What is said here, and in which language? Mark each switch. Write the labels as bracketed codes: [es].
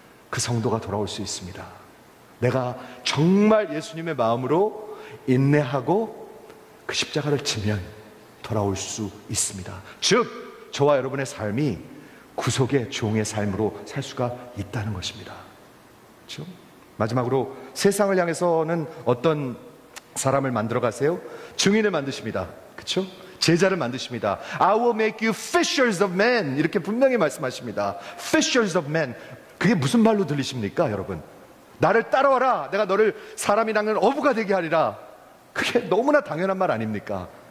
[ko] 그 성도가 돌아올 수 있습니다. 내가 정말 예수님의 마음으로 인내하고 그 십자가를 지면 돌아올 수 있습니다. 즉 저와 여러분의 삶이 구속의 종의 삶으로 살 수가 있다는 것입니다. 그렇죠? 마지막으로 세상을 향해서는 어떤 사람을 만들어 가세요? 증인을 만드십니다. 그렇죠? 제자를 만드십니다. [en] I will make you fishers of men, [ko] 이렇게 분명히 말씀하십니다. [en] Fishers of men. [ko] 그게 무슨 말로 들리십니까, 여러분? 나를 따라와라. 내가 너를 사람이 낚는 어부가 되게 하리라. 그게 너무나 당연한 말 아닙니까?